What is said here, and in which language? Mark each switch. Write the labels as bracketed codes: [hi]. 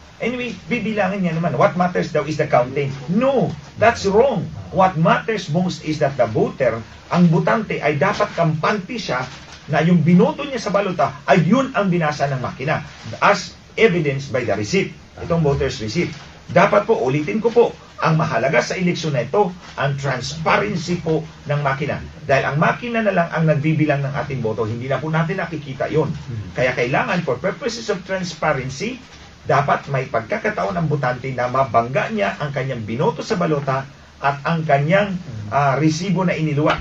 [en] Anyway, [tl] bibilangin niya naman, [en] what matters daw is the counting. No, that's wrong. What matters most is that the voter, [tl] ang butante ay dapat kampante siya na yung binoto niya sa balota ay yun ang binasa ng makina. [en] As evidenced by the receipt, [tl] itong [en] voter's receipt. [tl] Dapat po, ulitin ko po, ang mahalaga sa eleksyon na ito, ang transparency po ng makina. Dahil ang makina na lang ang nagbibilang ng ating boto, hindi na po natin nakikita yon. Kaya kailangan, [en] for purposes of transparency, [tl] dapat may pagkakataon ang butante na mabangga niya ang kanyang binoto sa balota at ang kanyang resibo na iniluwa.